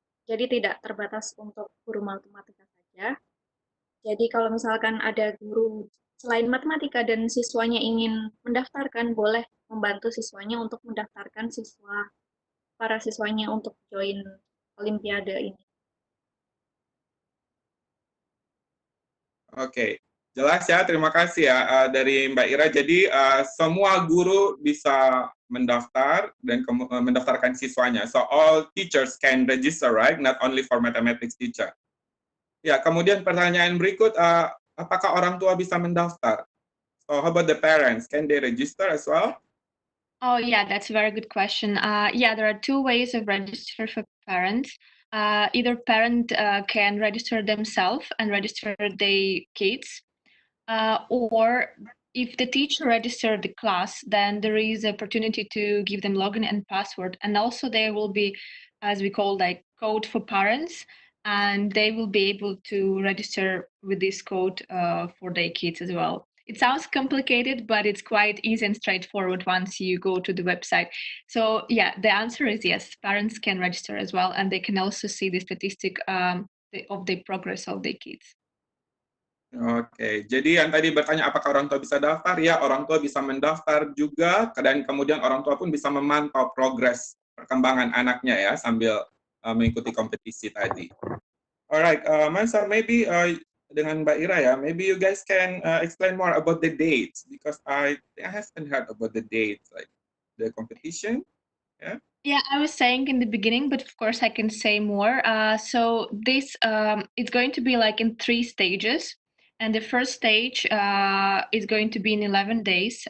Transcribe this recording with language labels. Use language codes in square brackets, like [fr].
[id] Jadi tidak terbatas untuk guru matematika saja. Jadi kalau misalkan ada guru selain matematika dan siswanya ingin mendaftarkan, boleh membantu siswanya untuk mendaftarkan para siswanya untuk join Olimpiade ini. Oke, jelas ya. Terima kasih ya dari Mbak Ira. Jadi semua guru bisa mendaftar dan mendaftarkan siswanya. [en] So all teachers can register, right? Not only for mathematics teacher. [id] Ya, kemudian pertanyaan berikut, apakah orang tua bisa mendaftar? [en] So how about the parents? Can they register as well? Oh, yeah, that's a very good question. Yeah, there are two ways of register for parents. Either parent can register themselves and register their kids, or if the teacher registered the class, then there is opportunity to give them login and password. And also there will be, as we call, like code for parents, and they will be able to register with this code for their kids as well. It sounds complicated, but it's quite easy and straightforward once you go to the website. So yeah, the answer is yes, parents can register as well, and they can also see the statistic of the progress of their kids. [id] Oke, jadi yang tadi bertanya apakah orang tua bisa daftar, ya orang tua bisa mendaftar juga, dan kemudian orang tua pun bisa memantau progres perkembangan anaknya ya sambil mengikuti kompetisi tadi. [en] Alright, Mansa, maybe [id] dengan Mbak Ira ya, [en] maybe you guys can explain more about the dates because I haven't heard about the dates, like the competition. Yeah, I was saying in the beginning, but of course I can say more. So this it's going to be like in 3 stages, and the first stage is going to be in 11 days.